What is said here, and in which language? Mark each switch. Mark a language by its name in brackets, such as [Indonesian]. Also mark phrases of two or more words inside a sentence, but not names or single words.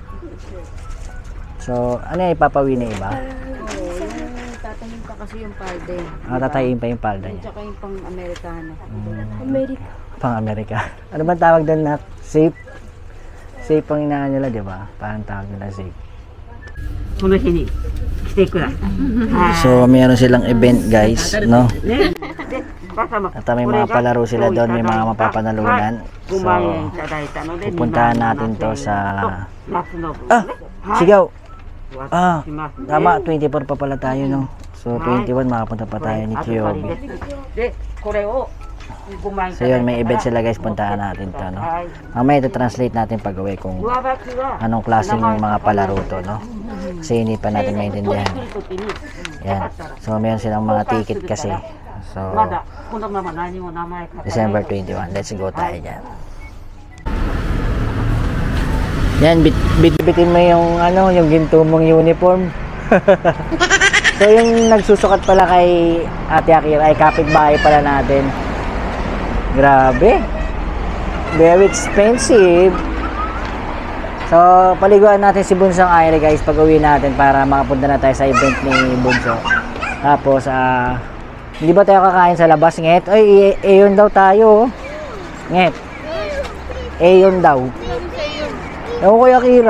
[Filipino] So ano yung ipapawi na iba? Oo, yung tatahin pa kasi yung palda eh. Tatayin pa yung palda niya. Tsaka yung pang-Amerikano. America. Pang Amerika. Ano ba tawag doon na safe? Safe ang inaan nila, di ba? Parang tawag nila safe. [Japanese] この日に来てください。 [Filipino] So, meron silang event guys, no? [Japanese] ね。で、バサマ。 [Filipino] At may mga palaro sila doon, may mga mapapanalunan. [Japanese] 5 万円いただいたので、 [Filipino] pupuntahan natin to sa... [Japanese] 夏の分 Ah! ね。はい。 [Filipino] Sigaw! [Japanese] お渡 Ah! ししますね。 [Filipino] Tama, 24 pa pala tayo, no? So, 21 makapunta pa tayo ni [Japanese] これ預かり Chiyobi. ですで、これを5万円い [Filipino] So, [Japanese] ただいた [Filipino] yun, may [Japanese] から [Filipino] event sila guys, puntahan natin to, no? [Japanese] はい。 [Filipino] Mamaya ito-translate natin pag uwi kung [Japanese] 上履きは [Filipino] anong klaseng mga palaro to, no? Kasi hindi pa natin maintindihan. [Japanese] 取り来る時に [Filipino] Yan. So, meron silang mga ticket kasi. So, [Japanese] まだこのまま何も名前書かない [Filipino] December 21. [English] Let's go [Filipino] tayo dyan. Yan, bitin mo yung ano, yung ginto mong uniform. So yung nagsusukat pala kay Ate Akira ay kapitbahay pala natin. Grabe. [English] Very expensive. [Filipino] So paliguan natin si Bunsong Aire guys pag uwi natin para makapunta na tayo sa event ni Bunso. Tapos hindi ba tayo kakain sa labas, Nget? Ay, Aeon daw tayo. Nget. Aeon daw. Ewan ko, Akira.